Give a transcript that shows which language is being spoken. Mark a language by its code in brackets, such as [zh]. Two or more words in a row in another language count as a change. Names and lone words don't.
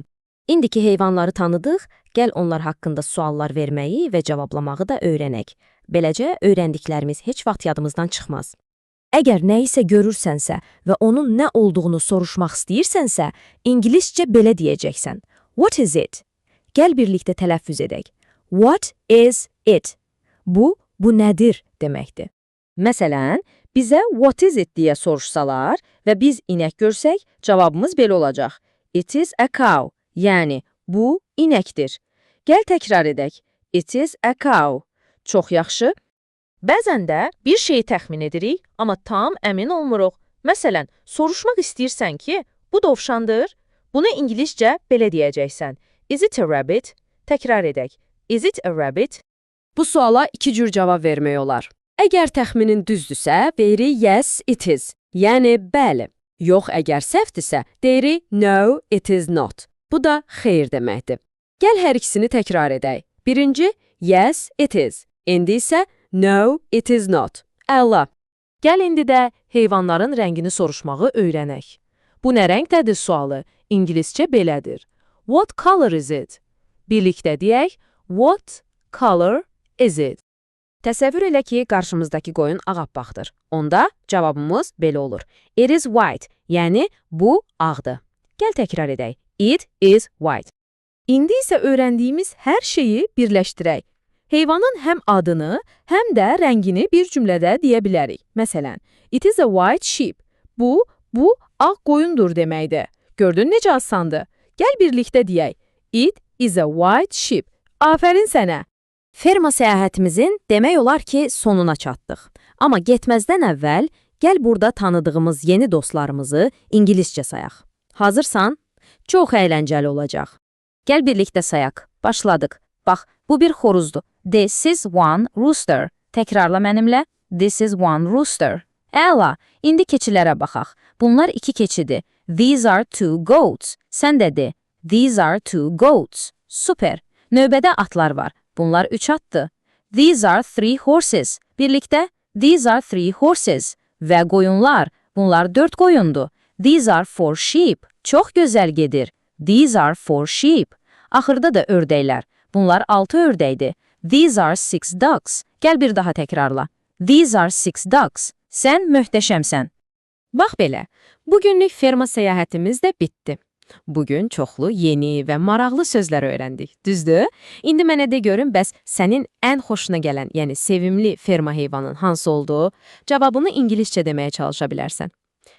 [az] İndiki heyvanları tanıdıq, gəl onlar haqqında suallar verməyi və cavablamağı da öyrənək. Beləcə, öyrəndiklərimiz heç vaxt yadımızdan çıxmaz. Əgər nə isə görürsənsə və onun nə olduğunu soruşmaq istəyirsənsə, ingiliscə belə deyəcəksən. [en] What is it? [az] Gəl birlikdə tələffüz edək. [en] What is it? [az] Bu nədir deməkdir. Məsələn, bizə [en] what is it [az] deyə soruşsalar və biz inək görsək, cavabımız belə olacaq. [en] It is a cow. [az] Yəni, bu inəkdir. Gəl təkrar edək. [en] It is a cow. [az] Çox yaxşı. Bəzən də bir şeyi təxmin edirik, amma tam əmin olmuruq. Məsələn, soruşmaq istəyirsən ki, bu dovşandır. Bunu ingiliscə belə deyəcəksən. [en] Is it a rabbit? [az] Təkrar edək. [en] Is it a rabbit? [az] Bu suala iki cür cavab vermək olar. Əgər təxminin düzdürsə, deyirik [en] yes, it is. [az] Yəni, bəli. Yox, əgər səhvdirsə, deyirik [en] no, it is not. [az] Bu da xeyr deməkdir. Gəl hər ikisini təkrar edək. Birinci, [en] yes, it is. [az] İndi isə [en] no, it is not. [az] Əla. Gəl indi də heyvanların rəngini soruşmağı öyrənək. Bu nə rəngdədir sualı? İngiliscə belədir. [en] What color is it? [az] Birlikdə deyək. [en] What color is it? [az] Təsəvvür elə ki, qarşımızdakı qoyun ağappaqdır. Onda cavabımız belə olur. [en] It is white, [az] yəni bu ağdır. Gəl təkrar edək. [en] It is white. [az] İndi isə öyrəndiyimiz hər şeyi birləşdirək. Heyvanın həm adını, həm də rəngini bir cümlədə deyə bilərik. Məsələn, [en] it is a white sheep. [az] Bu ağ qoyundur deməkdir. Gördün necə asandır? Gəl birlikdə deyək. [en] It is a white sheep. [az] Afərin sənə. Ferma səyahətimizin demək olar ki, sonuna çatdıq. Amma getməzdən əvvəl gəl burada tanıdığımız yeni dostlarımızı ingiliscə sayaq. Hazırsan? Çox əyləncəli olacaq. Gəl birlikdə sayaq. Başladıq. Bax, bu bir xoruzdur. [en] This is one rooster. [az] Təkrarla mənimlə. [en] This is one rooster. [az] Əla, indi keçilərə baxaq. Bunlar 2 keçidir. [en] These are 2 goats. [az] Sən də de. [en] These are 2 goats. Super. [az] Növbədə atlar var. Bunlar 3 atdır. [en] These are 3 horses. Birlikdə. These are 3 horses. [az] Və qoyunlar. Bunlar 4 qoyundur. [en] These are 4 sheep. [az] Çox gözəl gedir. [en] These are 4 sheep. [az] Axırda da ördəklər. Bunlar 6 ördəkdir. [en] These are 6 ducks. [az] Gəl bir daha təkrarla. [en] These are 6 ducks. [az] Sən möhtəşəmsən. Bax belə, bugünlük ferma səyahətimiz də bitdi. Bugün çoxlu yeni və maraqlı sözlər öyrəndik, düzdür? İndi mənə də görün, bəs sənin ən xoşuna gələn, yəni sevimli ferma heyvanın hansı olduğu, cavabını ingiliscə deməyə çalışa bilərsən.